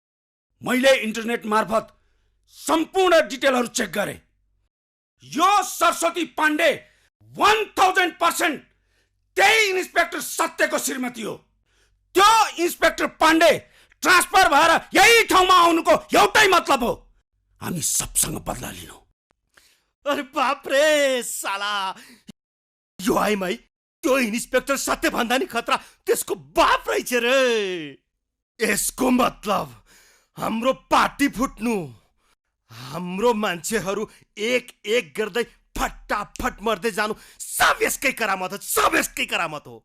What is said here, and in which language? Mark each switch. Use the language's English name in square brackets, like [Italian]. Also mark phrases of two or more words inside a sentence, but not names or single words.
[Nepali] मैले इन्टरनेट मार्फत सम्पूर्ण डिटेलहरू चेक गरे। यो सरस्वती पाण्डे 1000% त्यही इन्स्पेक्टर सत्यको श्रीमती हो। त्यो इन्स्पेक्टर पाण्डे ट्रान्सफर भएर यही ठाउँमा आउनुको एउटै मतलब हो, हामी सबसँग बदला लिनु। [Hindi] अरे बाप रे साला, [Nepali] यो आइमाई त्यो इन्स्पेक्टर सत्य भन्दा नि खतरा त्यसको बाप रहेछ रे। यसको मतलब हाम्रो पार्टी फुट्नु, हाम्रो मान्छेहरू एक एक गर्दै फटाफट मर्दै जानु सब यसकै करामत हो, सब यसकै करामत हो।